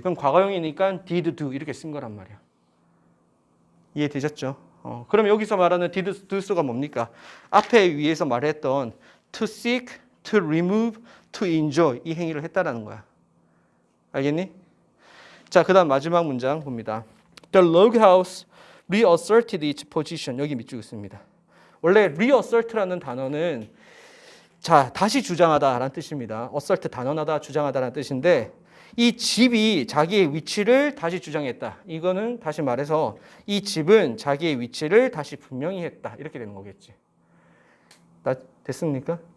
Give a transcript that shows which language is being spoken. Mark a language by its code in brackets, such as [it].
[ko] 그럼 과거형이니까 [en] did do [ko] 이렇게 쓴 거란 말이야. 이해되셨죠? 그럼 여기서 말하는 [en] did do so [ko] 가 뭡니까? 앞에 위에서 말했던 [en] to seek, to remove, to enjoy [ko] 이 행위를 했다라는 거야. 알겠니? 자, 그 다음 마지막 문장 봅니다. [en] The log house reasserted its position. [ko] 여기 밑줄 긋습니다. 원래 reassert라는 단어는 자, 다시 주장하다라는 뜻입니다. assert 단언하다, 주장하다라는 뜻인데 이 집이 자기의 위치를 다시 주장했다. 이거는 다시 말해서 이 집은 자기의 위치를 다시 분명히 했다. 이렇게 되는 거겠지. 됐습니까?